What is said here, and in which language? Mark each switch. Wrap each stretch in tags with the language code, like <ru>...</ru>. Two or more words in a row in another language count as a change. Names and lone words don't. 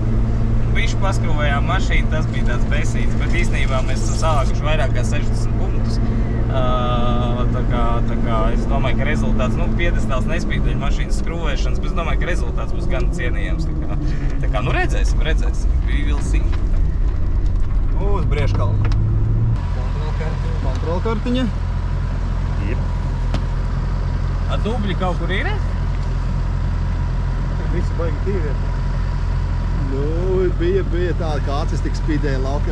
<lv>Bišķi paskrūvējām mašīnu, tas bija tāds besīts, bet īstenībā mēs esam savākuši vairāk kā 60 punktus. Tā kā es domāju, ka rezultāts, nu, piedestāls nespīd dēļ mašīnas skrūvēšanas, bet es domāju, ka rezultāts būs gan cienījams. Tā kā, nu redzēsim.</lv> <en>We will see.</en> <lv>Uz Brieškalnu. Kontrolkartiņa. Ir. A dubļi kaut kur ir? Visi baigi tīvi. Nu, bija tāda, kā acis tik spīdēja laukā.</lv>